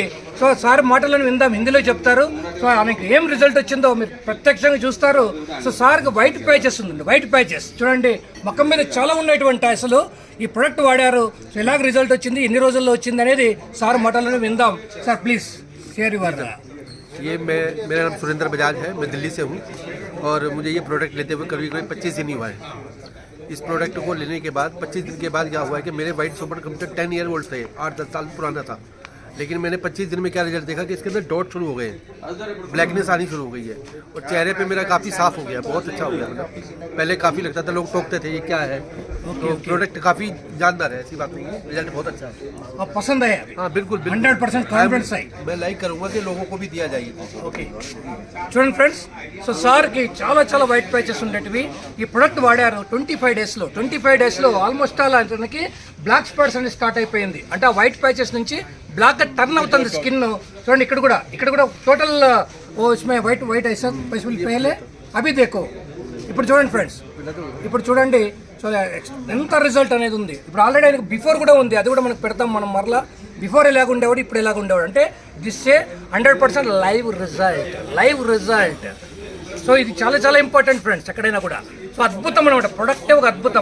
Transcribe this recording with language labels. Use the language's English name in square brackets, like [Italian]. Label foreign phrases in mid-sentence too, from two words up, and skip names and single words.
[Telugu] సో సార్ మాటలను విందాం, హిందీలో చెప్తారు. సో ఆమెకు ఏం రిజల్ట్ వచ్చిందో మీరు ప్రత్యక్షంగా చూస్తారు. సో సార్కి [English] white patches [Telugu] ఉందండి, [English] white patches [Telugu] చూడండి ముఖం మీద చాలా ఉన్నటువంటి అసలు ఈ ప్రొడక్ట్ వాడారు. సో ఎలాగ రిజల్ట్ వచ్చింది, ఎన్ని రోజుల్లో వచ్చింది అనేది సార్ మాటలను విందాం. [English] sir please share your. [Hindi] ये मेरा नाम सुरेंद्र बजाज है, मैं दिल्ली से हूँ और मुझे ये प्रोडक्ट लेते हुए करीब 25 दिन ही हुआ है. इस प्रोडक्ट को लेने के बाद 25 दिन के बाद क्या हुआ है कि मेरे [English] white super computer 10 year old [Hindi] थे, 8-10 साल पुराना था. लेकिन मैंने 25 दिन में क्या रिजल्ट देखा कि इसके अंदर डॉट शुरू हो गए, ब्लैकनेस आनी शुरू हो गई है और चेहरे पे मेरा काफ़ी साफ हो गया, बहुत अच्छा हो गया. पहले काफ़ी लगता था, लोग टोकते थे ये क्या है. तो प्रोडक्ट काफ़ी जानदार है, ऐसी बात नहीं है. रिजल्ट बहुत अच्छा है. आप पसंद है? हाँ बिल्कुल 100% कॉन्फिडेंस है. मैं लाइक करूँगा कि लोगों को भी दिया जाए. [Telugu] ఓకే చూడండి ఫ్రెండ్స్, సో సార్కి చాలా [English] white patches [Telugu] ఉండేటివి. ఈ ప్రొడక్ట్ వాడారు 25 డేస్లో [English] almost all [Telugu] అతనికి [English] black spots [Telugu] అనేది స్టార్ట్ అయిపోయింది. అంటే ఆ [English] white patches [Telugu] నుంచి బ్లాక్గా టర్న్ అవుతుంది స్కిన్. చూడండి ఇక్కడ కూడా టోటల్ [Hindi] इसमें वाइट ऐसा पहले अभी देखो. [Telugu] ఇప్పుడు చూడండి ఫ్రెండ్స్, ఇప్పుడు చూడండి. సో ఎంత రిజల్ట్ అనేది ఉంది. ఇప్పుడు ఆల్రెడీ ఆయనకు బిఫోర్ కూడా ఉంది, అది కూడా మనకు పెడతాం మనం మరలా. బిఫోర్ ఎలాగ ఉండేవాడు, ఇప్పుడు ఎలాగ ఉండేవాడు అంటే [English] this a 100% live result. [Telugu] సో ఇది చాలా [English] important friends [Telugu] ఎక్కడైనా కూడా. సో అద్భుతం అనమాట, ప్రొడక్టే ఒక అద్భుతం.